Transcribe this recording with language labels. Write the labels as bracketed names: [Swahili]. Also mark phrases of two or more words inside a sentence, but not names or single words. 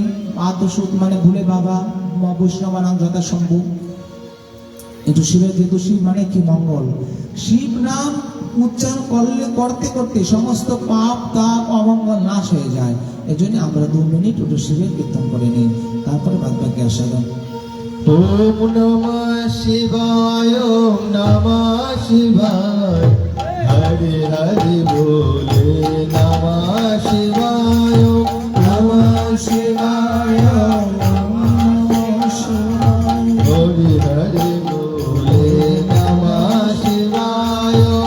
[Bangla] আতসুত মানে ভুলে বাবা, বৈষ্ণব নাম যথাসম্ভব। কিন্তু শিবের যেহেতু শিব মানে কি মঙ্গল, শিব নাম উচ্চারণ করতে করতে সমস্ত পাপ তাপ অমঙ্গল নাশ হয়ে যায়। এই জন্য আমরা 2 মিনিট একটু শিবের কীর্তন করে নিই, তারপরে বাদ বাকি আসাদন। [Sanskrit] ওম নমঃ শিবায়, ওম নমঃ শিবায়, হরে হরে বলে নমঃ শিবায়, নমঃ শিবায়, নমঃ শিবায়, হরে হরে বলে নমঃ শিবায়,